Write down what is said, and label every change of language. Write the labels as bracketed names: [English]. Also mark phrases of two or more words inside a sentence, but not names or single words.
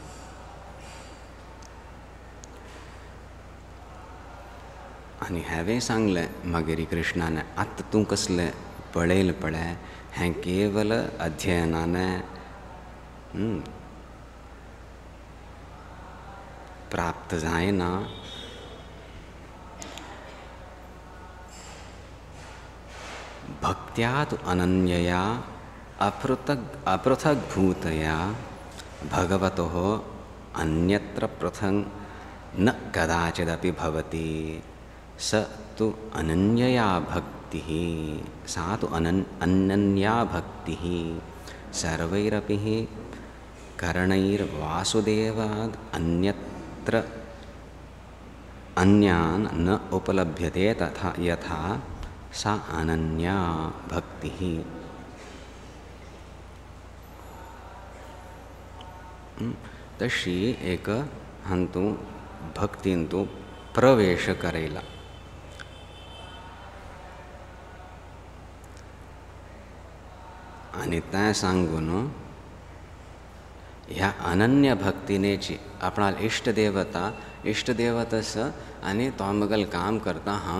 [Konkani] आनी हांवें सांगलें मागीर कृष्णाने आतां तूं कसलें पळयलें पळय हें केवल अध्ययनाने प्राप्त जायना [Sanskrit] भक्त्या तु अनन्यया अपृथग्भूतया भगवतः अन्यत्र पृथङ् न कदाचिदपि भवति। स तु अनन्यया भक्तिः सा तु अनन्या भक्तिः सर्वैरपि करणैर्वासुदेवाद् अन्यत्र अन्यान् न उपलभ्यते तथा यथा सा अनन्या भक्तिः। [Konkani] तशी एक हंतु भक्तींतु प्रवेश करेला आणि त्या सांगून ह्या अनन्य भक्तीनेची आपणाल इष्टदेवतस आणि तोमगल काम करता हांव